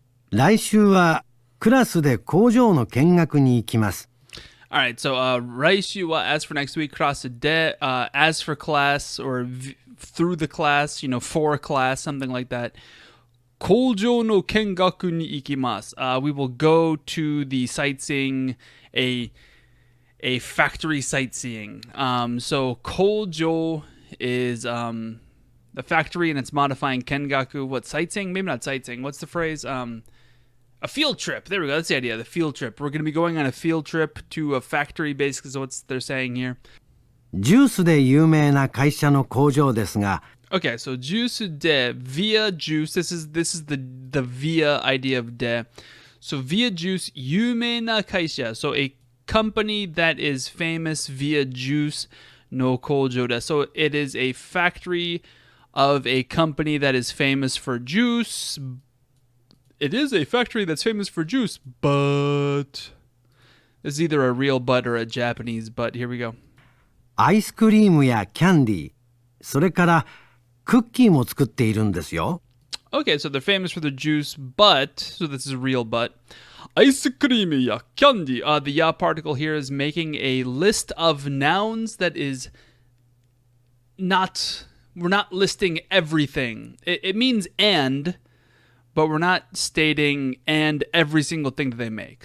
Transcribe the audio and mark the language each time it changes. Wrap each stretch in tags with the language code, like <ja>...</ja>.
<ja>来週はクラスで工場の見学に行きます。</ja> <en>Alright, so</en> <ja>来週は</ja> <en>as for next week, cross de, as for class, or through the class, for class, something like that.</en> <ja>工場の見学に行きます.</ja> <en>We will go to the sightseeing, a factory sightseeing. So 工場 is the factory, and it's modifying kengaku. What, sightseeing? Maybe not sightseeing. What's the phrase? A field trip. There we go. That's the idea. The field trip. We're going to be going on a field trip to a factory, basically, is what they're saying here.</en> <ja>ジュースで有名な会社の工場ですが</ja> <en>Okay, so juice de, via juice. This is the via idea of de. So via juice,</en> <ja>有名な会社.</ja> <en>So a company that is famous via juice</en> <ja>no kojo de.</ja> <en>So it is a factory of a company that is famous for juice. It is a factory that's famous for juice, but... This is either a real but or a Japanese but. Here we go.</en> <ja>アイスクリームやキャンディー、それからクッキーも作っているんですよ。</ja> <en>Okay, so they're famous for their juice, but, so this is a real but, ice cream ya candy. The ya particle here is making a list of nouns that is not, we're not listing everything. It means and, but we're not stating and every single thing that they make.</en>